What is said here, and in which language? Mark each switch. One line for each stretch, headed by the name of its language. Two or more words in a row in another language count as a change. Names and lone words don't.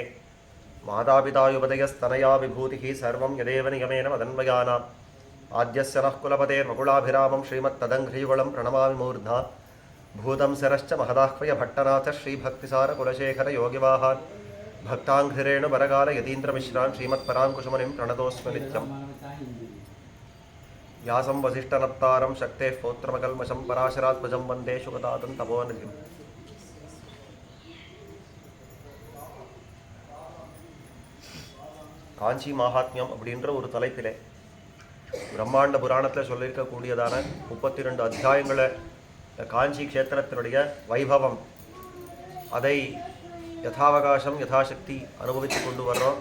Sanskrit: मातापितायुपदयस्तनया विभूतिः सर्वं यदेव निगमेन मदन्वयानाम् आद्यस्य नः कुलपतेर्वकुलाभिरामं श्रीमत्तदङ्घ्रियुगलं प्रणमामि मूर्ध्ना भूतं सरश्च महदाह्वय भट्टनाथ श्रीभक्तिसारकुलशेखर योगिवाहान् भक्ताङ्घ्रिरेणुबरगाल यतीन्द्रमिश्रान् श्रीमत्पराङ्कुशमुनिं प्रणतोऽस्मि नित्यम्। व्यासं वसिष्ठनप्तारं शक्तेः पौत्रमकल्मषं पराशरात्मजं वन्दे शुकतातं तपोनिधिम्।
Tamil: காஞ்சி மகாத்மியம் அப்படின்ற ஒரு தலைப்பிலே பிரம்மாண்ட புராணத்தில் சொல்லியிருக்கக்கூடியதான 32 அத்தியாயங்களை காஞ்சி க்ஷேத்திரத்தினுடைய வைபவம் அதை யதாவகாசம் யதாசக்தி அனுபவித்து கொண்டு வர்றோம்.